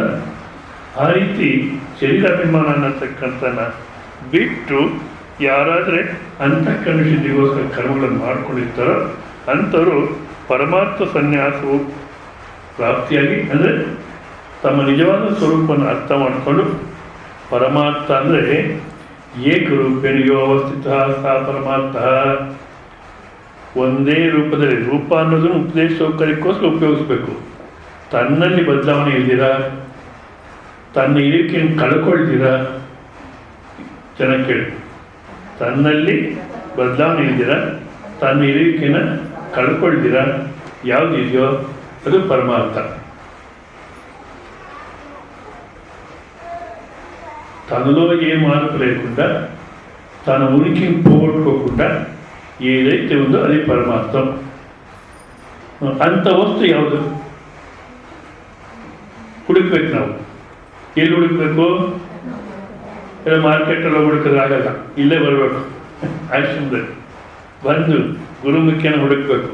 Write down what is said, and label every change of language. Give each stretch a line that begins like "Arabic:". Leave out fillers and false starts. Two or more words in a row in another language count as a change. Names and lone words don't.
Kannada: ಆ ರೀತಿ ಶರೀರಾಭಿಮಾನ ಅನ್ನತಕ್ಕಂಥನ ಬಿಟ್ಟು ಯಾರಾದರೆ ಅಂತಃಕರಣ ಶುದ್ಧಿಗೋಸ್ಕರ ಕರ್ಮಗಳನ್ನು ಮಾಡ್ಕೊಂಡಿರ್ತಾರೋ ಅಂಥವರು ಪರಮಾರ್ಥ ಸನ್ಯಾಸವು ಪ್ರಾಪ್ತಿಯಾಗಿ, ಅಂದರೆ ತಮ್ಮ ನಿಜವಾದ ಸ್ವರೂಪವನ್ನು ಅರ್ಥ ಮಾಡಿಕೊಂಡು, ಪರಮಾರ್ಥ ಅಂದರೆ
Sanskrit: एकरूपेणियो अवस्थित सा परमार्थ,
Kannada: ಒಂದೇ ರೂಪದಲ್ಲಿ, ರೂಪ ಅನ್ನೋದನ್ನು ಉಪದೇಶ ಸೌಕರ್ಯಕ್ಕೋಸ್ಕರ ಉಪಯೋಗಿಸ್ಬೇಕು. ತನ್ನಲ್ಲಿ ಬದಲಾವಣೆ ಇಲ್ದಿರಾ, ತನ್ನ ಇರುವಿಕೆಯನ್ನು ಕಳ್ಕೊಳ್ತೀರಾ, ಚೆನ್ನಾಗಿ ಕೇಳಿ, ತನ್ನಲ್ಲಿ ಬದಲಾವಣೆ ಇಲ್ದಿರ ತನ್ನ ಇರುವಿಕೆನ ಕಳ್ಕೊಳ್ತೀರಾ, ಯಾವುದಿದೆಯೋ ಅದು పరమార్థ.
Telugu: తనలో ఏ మార్పు లేకుండా తన ఉనికిని పోగొట్టుకోకుండా ఏదైతే ఉందో అది పరమార్థం.
Kannada: ಅಂಥ ವಸ್ತು ಯಾವುದು? ಹುಡುಕ್ಬೇಕು ನಾವು. ಎಲ್ಲಿ ಹುಡುಕ್ಬೇಕು? ಎಲ್ಲ ಮಾರ್ಕೆಟಲ್ಲಿ ಹುಡುಕಿದ್ರೆ ಆಗಲ್ಲ, ಇಲ್ಲೇ ಬರಬೇಕು. ಆಶ್ರಮದಲ್ಲಿ ಬಂದು ಗುರುಮುಖಿಯನ್ನು ಹುಡುಕ್ಬೇಕು.